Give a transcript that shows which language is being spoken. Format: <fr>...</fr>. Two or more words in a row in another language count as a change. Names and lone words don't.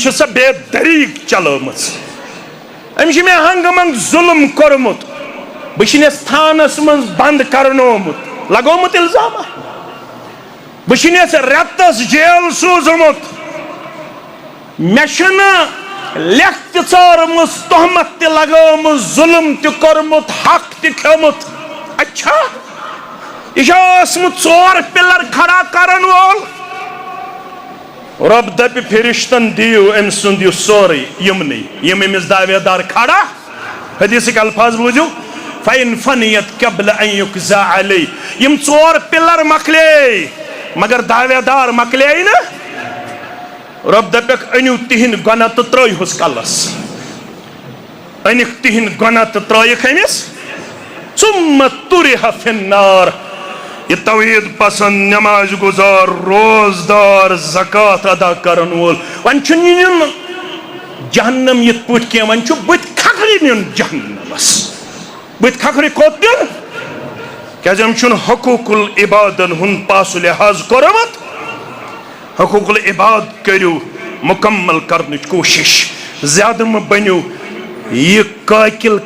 <ks>چھِ سۄ بے دریٖک چلٲمٕژ أمِس چھُ مےٚ ہنٛگہٕ منٛگہٕ ظُلم کوٚرمُت بہٕ چھُنس تھانس منٛز بنٛد کرنومُت لگومُت الزامہ بہٕ چھُنس رٮ۪تس جیل سوٗزمُت مےٚ چھُنہٕ لیکھ تہِ ژٲرمٕژ تہمت تہِ لگٲمٕژ ظُلم تہِ کوٚرمُت حق تہِ کھیوٚمُت اچھا یہ چھا اوسمُت 4 پِلر کھڑا کرن وول رۄب دپہِ فرشتن دِیِو أمۍ سُنٛد یہِ سورُے یِمنٕے یِم أمِس دعویدار کھڑا حدیثٕکۍ الفاظ بوٗزِو</ks> <ar>فَإِن فَنِیَت قبل أن یُقضى علیہ</ar> <ks>یم 4 پِلر مۄکلے مگر دعویدار مۄکلے نہٕ رب دپک انیو تہند گناہ تو ترٲیہوس کلس انک تہند گناہ تو ترٲیکھ أمس</ks> <ar>ثم طرح فی النار</ar> <ks>یہ توحید پسند نماز گزار روزدار زکات ادا کرن وول ون چھُ نیُن جہنم یت پٲٹھۍ کینٛہہ ون چھُ بٕتھِ کھکھرِ نیُن جہنمس بٕتھِ کھکھرِ کوٚت نیُن کیازِ أمۍ چھُنہٕ حقوق العبادن ہُنٛد پاس و لحاظ کوٚرمُت حقوق العباد کٔرِو مکمل کرنٕچ کوشش زیادٕ مہٕ بٔنِو یہ قاکل</ks>